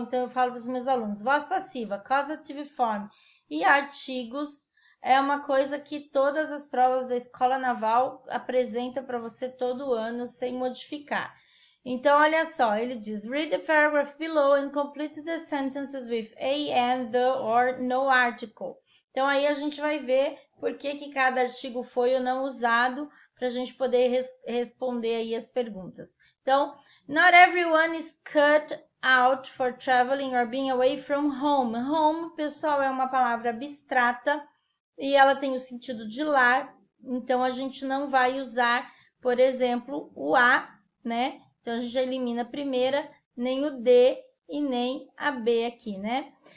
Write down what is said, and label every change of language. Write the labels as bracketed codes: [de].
[pt] Então, eu falo para os meus alunos, voz passiva, causative form e artigos é uma coisa que todas as provas da Escola Naval apresentam para você todo ano, sem modificar. Então, olha só, ele diz, [en] read the paragraph below and complete the sentences with a, and, the, or no article. [pt] Então, aí a gente vai ver por que cada artigo foi ou não usado para a gente poder responder aí as perguntas. Então, [en] not everyone is cut out for traveling or being away from home. [pt] Home, pessoal, é uma palavra abstrata e ela tem o sentido de lar. Então, a gente não vai usar, por exemplo, o A, né? Então, a gente já elimina a primeira, nem o D e nem a B aqui, né?